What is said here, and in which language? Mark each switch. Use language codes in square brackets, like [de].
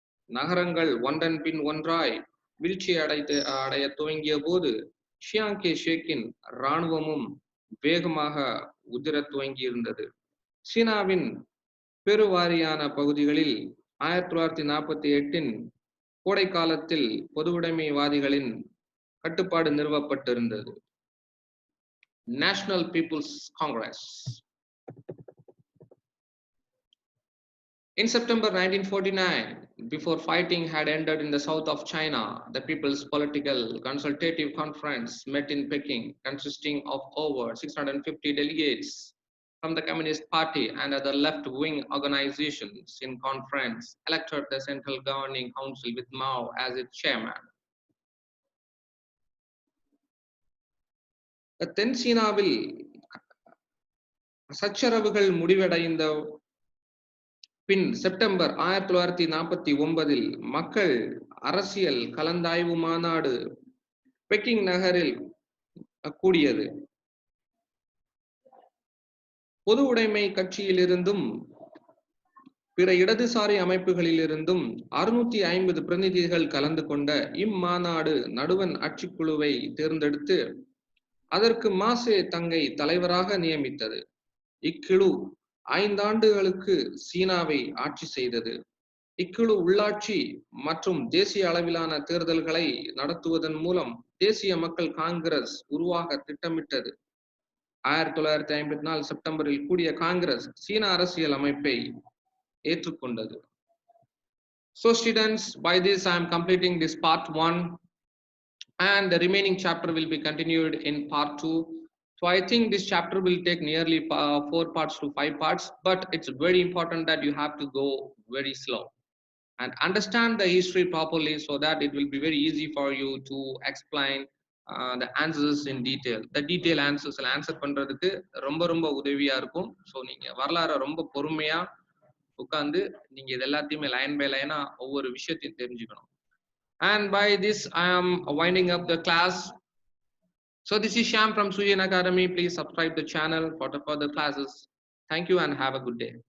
[ta] நகரங்கள் ஒன்றன் பின் ஒன்றாய் வீழ்ச்சி அடைய துவங்கிய போது ஷியாங் கே ஷேக்கின் இராணுவமும் வேகமாக உதிர துவங்கியிருந்தது. சீனாவின் பெருவாரியான பகுதிகளில் 1948இன் கோடை காலத்தில் பொதுவுடைமைவாதிகளின் கட்டுப்பாடு நிறுவப்பட்டிருந்தது. [en] National People's Congress. In September 1949, before fighting had ended in the south of China, the People's Political Consultative Conference met in Peking, consisting of over 650 delegates from the Communist Party and other left-wing organizations. In conference, elected the Central Governing Council with Mao as its chairman. [ta] தென் சீனாவில் சச்சரவுகள் முடிவடைந்த பின் September 1949இல் மக்கள் அரசியல் கலந்தாய்வு மாநாடு begging நகரில் கூடியது. பொது உடைமை கட்சியிலிருந்தும் பிற இடதுசாரி அமைப்புகளிலிருந்தும் 650 பிரதிநிதிகள் கலந்து கொண்ட இம்மாநாடு நடுவண் ஆட்சிக்குழுவை தேர்ந்தெடுத்து அதற்கு மாசே தங்கை தலைவராக நியமித்தது. இக்குழு 5 ஆண்டுகளுக்கு சீனாவை ஆட்சி செய்தது. இக்குழு உள்ளாட்சி மற்றும் தேசிய அளவிலான தேர்தல்களை நடத்துவதன் மூலம் தேசிய மக்கள் காங்கிரஸ் உருவாக திட்டமிட்டது. 1954 செப்டம்பரில் கூடிய காங்கிரஸ் சீன அரசியல் அமைப்பை ஏற்றுக்கொண்டது. [en] So students, by this I am completing this part 1 and the remaining chapter will be continued in part 2. So I think this chapter will take nearly 4 parts to 5 parts, but it's very important that you have to go very slow and understand the history properly so that it will be very easy for you to explain the answers in detail. The detail answers answer [ta] பண்றதுக்கு ரொம்ப உதவியா இருக்கும். So நீங்க வரலாறை ரொம்ப பொறுமையா உட்கார்ந்து நீங்க இது எல்லாத்தையுமே லைன் பை லைனா ஒவ்வொரு விஷயத்தையும் தெரிஞ்சுக்கணும். [en] And by this I am winding up the class. So this is Shyam from Suryan Academy. Please subscribe the channel for the further classes. Thank you and have a good day.